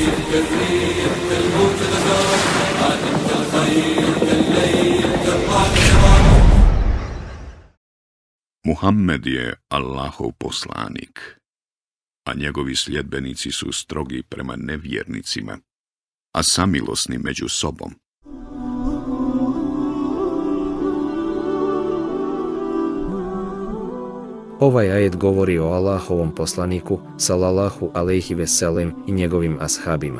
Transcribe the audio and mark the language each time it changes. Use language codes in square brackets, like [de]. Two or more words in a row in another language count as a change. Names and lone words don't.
[ar] كالريح كالموت غدار عادم كالخيل كالليل كالرعد نهار. [bs] Muhammed je Allahov poslanik, a njegovi sljedbenici su strogi prema nevjernicima, a samilosni među sobom. Ovaj ajet govori o Allahovom poslaniku, [ar] صلى الله عليه وسلم, [bs] i njegovim ashabima.